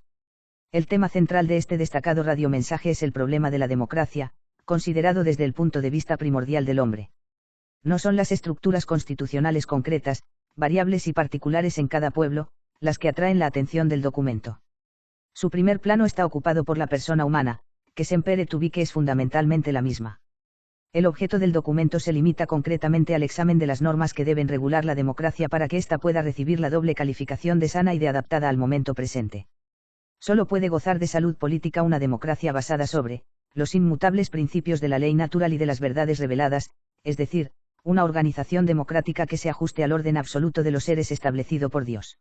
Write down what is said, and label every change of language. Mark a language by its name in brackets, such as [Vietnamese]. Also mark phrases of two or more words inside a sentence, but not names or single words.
[Spanish] El tema central de este destacado radiomensaje es el problema de la democracia, considerado desde el punto de vista primordial del hombre. No son las estructuras constitucionales concretas, variables y particulares en cada pueblo, las que atraen la atención del documento. Su primer plano está ocupado por la persona humana, que [Latin] sempre et ubique [Spanish] es fundamentalmente la misma. El objeto del documento se limita concretamente al examen de las normas que deben regular la democracia para que ésta pueda recibir la doble calificación de sana y de adaptada al momento presente. Solo puede gozar de salud política una democracia basada sobre los inmutables principios de la ley natural y de las verdades reveladas, es decir, una organización democrática que se ajuste al orden absoluto de los seres establecido por Dios.